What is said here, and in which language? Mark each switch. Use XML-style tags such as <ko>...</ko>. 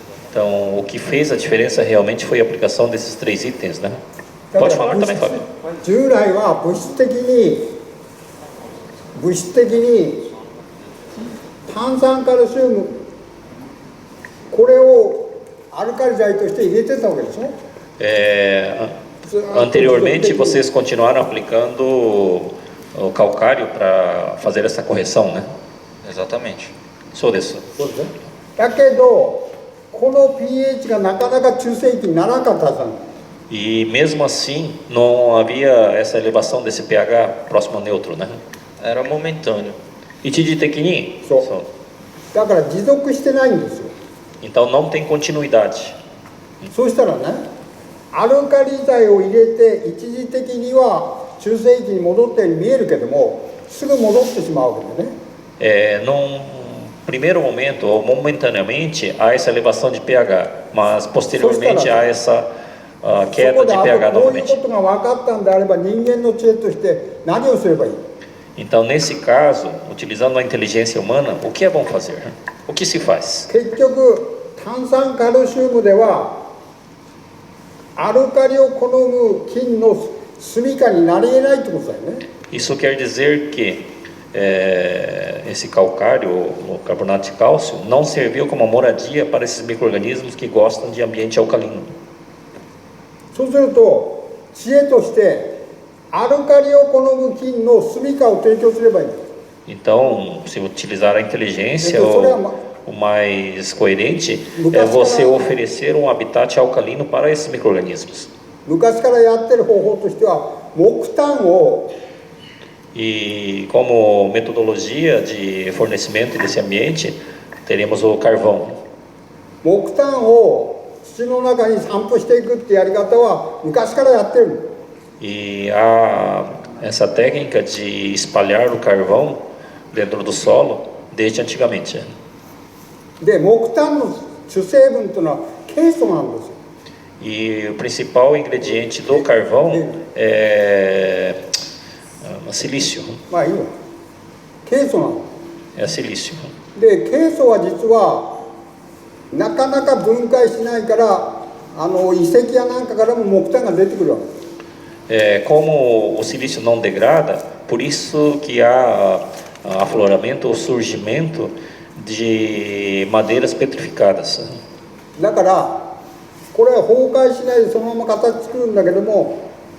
<pt>Então, o que fez a diferença realmente foi a aplicação desses 3 itens, né? Pode falar também, Fábio.</pt> <ja>従来は物質的に炭酸カルシウムこれをアルカリ剤として入れてたわけでしょ。</ja> <pt>Anteriormente vocês continuaram aplicando o calcário para fazer essa correção, né? Exatamente. Sou disso.</pt> <ja>だけどこの pH がなかなか中性域にならなかったはずなんだ。</ja> <pt>E mesmo assim não havia essa elevação desse pH próximo ao neutro, né? Era momentâneo.</pt> <ja>Ichi的にそう。だから持続してないんですよ。</ja> <pt>Então não tem continuidade.</pt> <ja>そうしたらね、アルカリ剤を入れて一時的には中性域に戻ったように見えるけども、すぐ戻ってしまうわけでね。</ja> <pt>Num primeiro momento ou momentaneamente há essa elevação de pH, mas posteriormente há essa queda de pH novamente.</pt> <ja>こういうことが分かったんであれば人間の知恵として何をすればいい？</ja> <pt>Então, nesse caso, utilizando a inteligência humana, o que é bom fazer? O que se faz?</pt> <ja>結局炭酸カルシウムではアルカリを好む菌の住処になり得ないってことだよね。</ja> <pt>Isso quer dizer que esse calcário, o carbonato de cálcio, não serviu como moradia para esses micro-organismos que gostam de ambiente alcalino.</pt> <ja>そうすると知恵としてアルカリを好む菌の住処を提供すればいい。</ja> <pt>Então, se utilizar a inteligência, o mais coerente é você oferecer um habitat alcalino para esses micro-organismos.</pt> <ja>昔からやってる方法としては木炭を</ja> <pt>E como metodologia de fornecimento desse ambiente, teremos o carvão.</pt> <ja>木炭を土の中に散布していくってやり方は昔からやってる。</ja> <pt>E há essa técnica de espalhar o carvão dentro do solo desde antigamente.</pt> <ja>で、木炭の主成分というのはケイ素なんですよ。</ja> <pt>E o principal ingrediente do carvão é silício.</pt> <ja>まあいいわ。ケイ素なの。</ja> <pt>É silício.</pt> <ja>で、ケイ素は実はなかなか分解しないから遺跡やなんかからも木炭が出てくるわけ。</ja> <pt>Como o silício não degrada, por isso que há afloramento ou surgimento de madeiras petrificadas.</pt> <ja>だからこれは崩壊しないでそのまま形作るんだけども</ja>